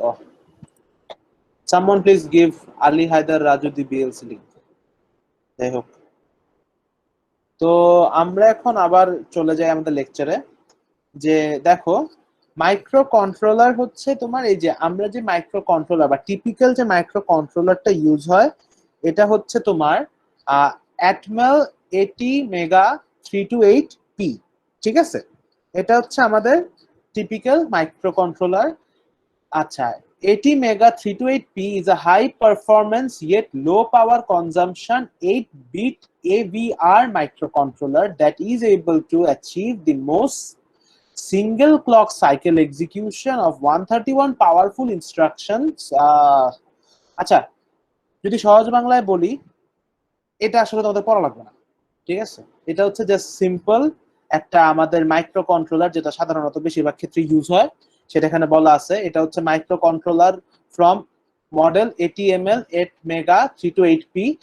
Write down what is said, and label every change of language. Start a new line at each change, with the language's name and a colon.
English: Oh, someone please give Ali Haidar Raju the BLC link.
Bangla: যাই হোক, তো আমরা এখন আবার চলে যাই আমাদের লেকচারে। যে দেখো, মাইক্রো কন্ট্রোলার হচ্ছে তোমার, এই যে আমরা যে মাইক্রো কন্ট্রোলার বা টিপিক্যাল যে মাইক্রো কন্ট্রোলারটা ইউজ হয়, এটা হচ্ছে তোমার Atmel ATmega 328P, ঠিক আছে? এটা হচ্ছে আমাদের টিপিক্যাল মাইক্রো কন্ট্রোলার।
English: আচ্ছা, ATmega 328P is a high performance yet low power consumption 8-bit AVR microcontroller that is able to achieve the most single clock cycle execution of 131 powerful instructions.
Bangla: আচ্ছা, যদি সহজ বাংলায় বলি, এটা আসলে তোমাদের পড়া লাগবে না, ঠিক আছে? এটা হচ্ছে জাস্ট সিম্পল একটা আমাদের মাইক্রো কন্ট্রোলার, যেটা সাধারণত বেশিরভাগ ক্ষেত্রে ইউজ হয়, সেটা এখানে বলা আছে। এটা হচ্ছে micro controller from model ATmel 8Mega 328P।